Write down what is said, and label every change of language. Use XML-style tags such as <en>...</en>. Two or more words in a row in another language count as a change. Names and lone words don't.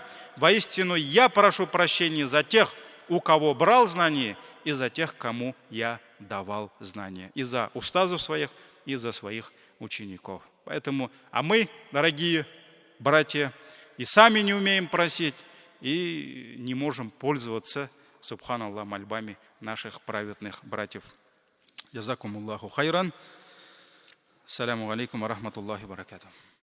<ru>Воистину, я прошу прощения за тех, у кого брал знания, и за тех, кому я давал знания. И за устазов своих, и за своих учеников. Поэтому, а мы, дорогие братья, и сами не умеем просить, и не можем пользоваться, субханаллах, мольбами наших праведных братьев.</ru> <ar>جزاكم الله خيرا. السلام عليكم ورحمة الله وبركاته.</ar>